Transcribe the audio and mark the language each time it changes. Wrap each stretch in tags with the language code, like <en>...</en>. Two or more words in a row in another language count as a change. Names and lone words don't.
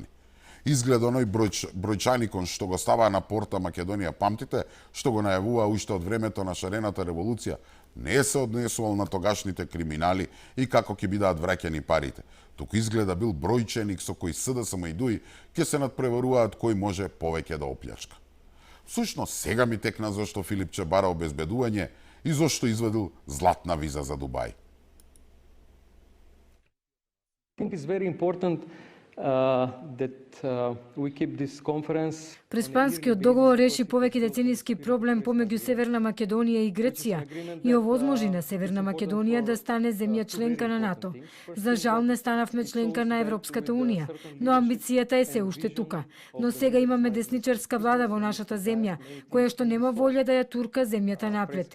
<mk>Изгледа оној бројчаникон што го ставаа на порта Македонија, памтите, што го најавуваа уште од времето на шарената револуција, не се однесувал на тогашните криминали и како ќе бидат враќани парите. Туку изгледа бил бројченик со кој СДСМ и ДУИ ќе се надпреваруваат кој може повеќе да оплјачка. Всушност, сега ми текна зашто Филипче бара обезбедување и зашто извадил златна виза за Дубај.</mk> <en>I think it's very important that we keep this conference.</en> <mk>Преспанскиот договор реши повеќе деценијски проблем помеѓу Северна Македонија и Грција и овозможи на Северна Македонија да стане земја членка на НАТО. За жал не станавме членка на Европската унија, но амбицијата е се уште тука. Но сега имаме десничарска влада во нашата земја, која што нема волја да ја турка земјата напред.</mk>